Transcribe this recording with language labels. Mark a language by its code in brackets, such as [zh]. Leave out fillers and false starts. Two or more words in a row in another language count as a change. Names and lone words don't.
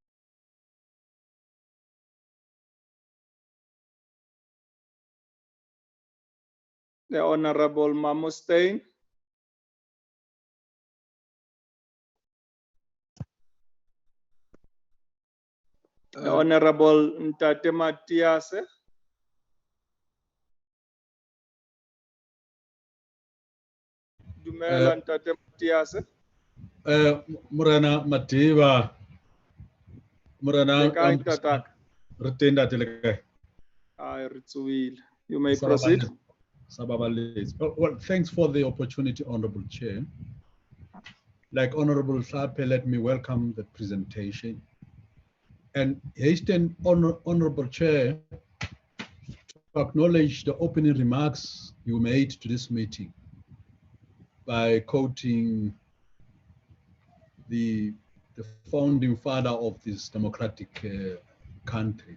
[en] The Honorable Mamu Stein. The Honorable Ntate Matiase. [st] Dumela Ntate Matiase. Morena Matiba. Morena Tatak. Retenda Teleka. [en] You may proceed. Well, thanks for the opportunity, Honorable Chair. Like Honorable Chape, let me welcome the presentation. And hasten, Honorable Chair, to acknowledge the opening remarks you made to this meeting by quoting the founding father of this democratic country.